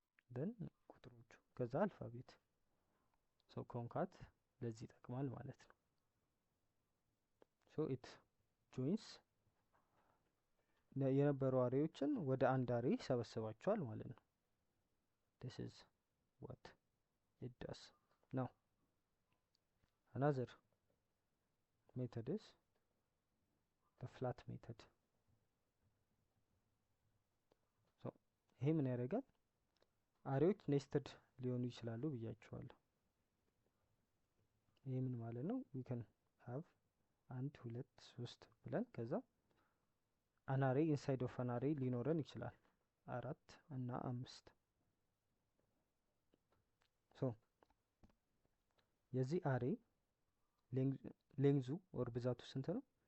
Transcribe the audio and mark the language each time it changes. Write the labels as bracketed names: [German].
[Amharic] then ቁጥሮቹ ከዛ አልፋቤት so concat ለዚህ ይጠቅማል ማለት ነው። [English] so it joins [Amharic] የነበሩ አሬዎችን ወደ አንድ አሬ ሰበስባቸዋል ማለት ነው። [English] this is what it does. now another method is the flat method. [Amharic] so ይሄ ምን ያደርጋል? አሬዎች ኔስትድ ሊሆኑ ይችላሉ ብያቸዋለሁ። ይሄ ምን ማለት ነው? [English] we can have [Amharic] 1 2 3 ብለን ከዛ [English] an array inside of an array [Amharic] ሊኖረን ይችላል 4 እና 5 so የዚህ አሬ ሌንግዙ ኦር ብዛቱ ስንት ነው?